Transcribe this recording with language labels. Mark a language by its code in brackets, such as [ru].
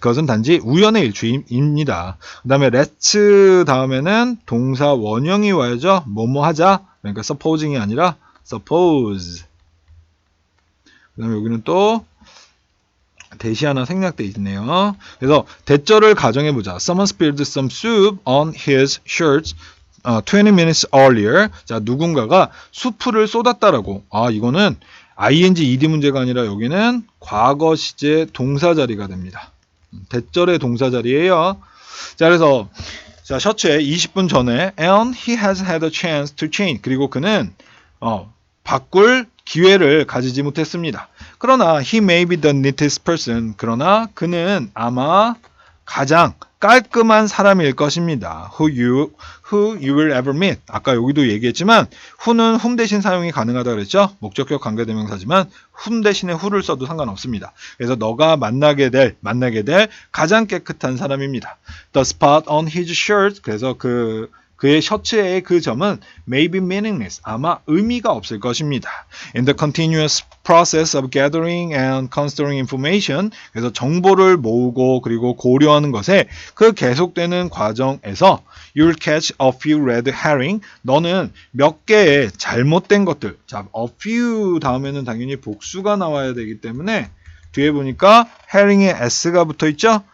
[ko] 그것은 단지 우연의 일치입니다. 그 다음에 let's 다음에는 동사 원형이 와야죠. 뭐뭐 하자. 그러니까 supposing이 아니라 suppose. 그 다음에 여기는 또 대시 하나 생략돼 있네요. 그래서 대절을 가정해보자. [en] Someone spilled some soup on his shirt 20 minutes earlier. [ko] 자, 누군가가 수프를 쏟았다라고. 이거는 ing ed 문제가 아니라 여기는 과거 시제 동사 자리가 됩니다. 대절의 동사 자리예요. [en] 자, [ko] 그래서 자, 셔츠에 20분 전에 [en] and he has had a chance to change. [ko] 그리고 그는 바꿀 기회를 가지지 못했습니다. [en] 그러나 he may be the neatest person. [ko] 그러나 그는 아마 가장 깔끔한 사람일 것입니다. [en] who you will ever meet. [ko] 아까 여기도 얘기했지만 who는 whom 대신 사용이 가능하다 그랬죠. 목적격 관계대명사지만 whom 대신에 who를 써도 상관없습니다. 그래서 너가 만나게 될 가장 깨끗한 사람입니다. [en] The spot on his shirt. [ko] 그래서 그의 셔츠의 그 점은 [en] may be meaningless. [ko] 아마 의미가 없을 것입니다. [en] In the continuous process of gathering and considering information. [ko] 그래서 정보를 모으고 그리고 고려하는 것에 그 계속되는 과정에서 [en] you'll catch a few red herring. [ko] 너는 몇 개의 잘못된 것들. 자, a few 다음에는 당연히 복수가 나와야 되기 때문에 뒤에 보니까 herring에 s가 붙어 있죠?